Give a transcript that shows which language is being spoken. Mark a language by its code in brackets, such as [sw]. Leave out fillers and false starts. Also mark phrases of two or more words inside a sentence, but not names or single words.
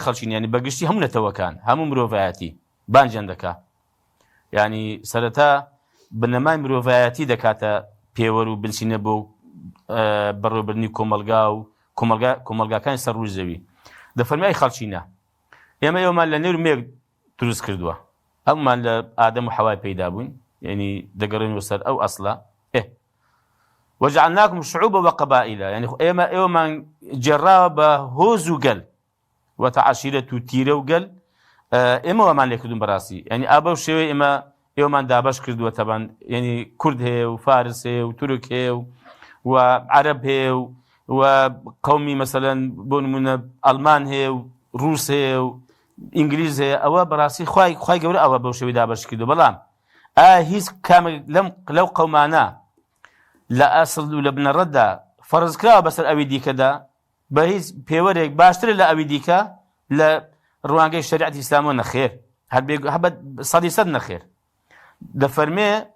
[ckb] خەڵکین یعنی بەگشتی هەموو نەتەوەکان هەموو مرۆڤایەتی بانجیان دەکا یعنی سەرەتا بنەمای مرۆڤایەتی دەکاتە پێوەەر و بنچینە بۆ بەڕێوەبردنی کۆمەلگا و کۆمەلگاکانی سەر ڕووی زەوی دەفەرمی ئەی خەڵکینە ئێمە ئێوەمان لە نێر و مێک دروست کردووە هەمومان لە ئادەم و حەوای پەیدا بووین یعنی دەگەڕێنەوە سەر ئەو ئەسڵە [ar] وجعلناكم شعوبا وقبائل يعني [ckb] ئێوەمان جێڕاوە بە هۆز و گەل وتەعاشیرەت و تیرە و گەل ئێمەوەمان لێ کردوون بەڕاستی ینی ئابە و شێوەی ئێوەمان دابەش کردووە تەبان ینی کورد هەیە و فارس هەیە و تورک هەیە و عەرەب هەیە و قەومی مەسەلەن بۆ نمونە ئەڵمان هەیە و ڕووس هەیە و ئینگلیز هەیە ئەوە بەڕاستی خوای گەورە ئەوە بەو شێوەی دابەش کردو بەڵام هیچ کامێک لەو قەومانە لە ئەسڵ و لە بنەڕەتدا فەرزکراوە بەسەر ئەوی دیکەدا بە هیچ پێوەرێک باشترە لە ئەوی دیکە لە ڕوانگەی شەریعەتی ئیسلامەوە نەخێر هەبەت 100% نەخێر دەفەرمێ